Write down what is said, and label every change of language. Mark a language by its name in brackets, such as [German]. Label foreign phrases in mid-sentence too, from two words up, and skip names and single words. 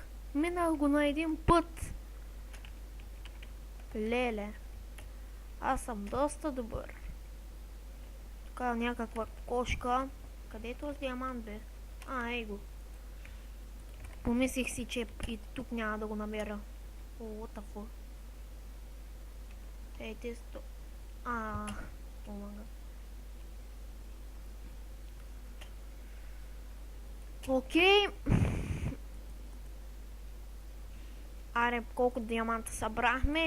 [Bulgarian] Минах го на един път. Леле. Аз съм доста добър. Тук някаква кошка. Къде е този диамант, бе? Ей го. Помислих си, че и тук няма да го намеря. О, [English] what the fuck? [Bulgarian] Ей, тесто. Помага. Окей. Аре, колко диаманта събрахме?